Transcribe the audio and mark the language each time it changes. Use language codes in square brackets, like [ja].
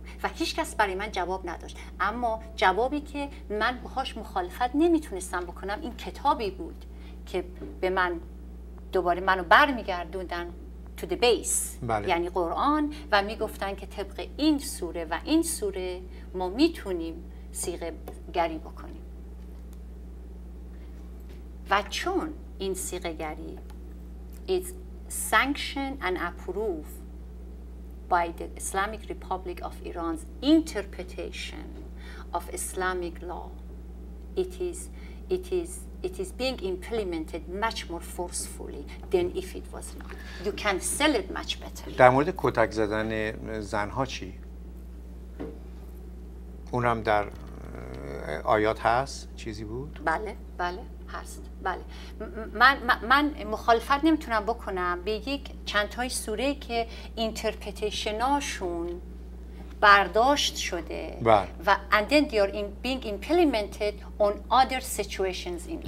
[fa] و هیچ کس برای من جواب نداشت، اما جوابی که من باهاش مخالفت نمیتونستم بکنم این کتابی بود که به من دوباره منو برمیگردوندن [en] to the base، [fa] بله. یعنی قرآن، و میگفتن که طبق این سوره و این سوره ما میتونیم صیغه گری بکنیم. و چون این صیغه گری [en] is sanctioned and approved by the Islamic Republic of Iran's interpretation of Islamic law, it is it is being implemented much more forcefully than if it was not. You can sell it much better. [fa] در مورد کتک زدن زنها چی؟ اونم در آیات هست؟ چیزی بود؟ بله هست. بله من مخالفت نمیتونم بکنم به یک چند تای سوره که اینترپریتیشناشون برداشت شده و [en] and then they are being implemented on other situations in life.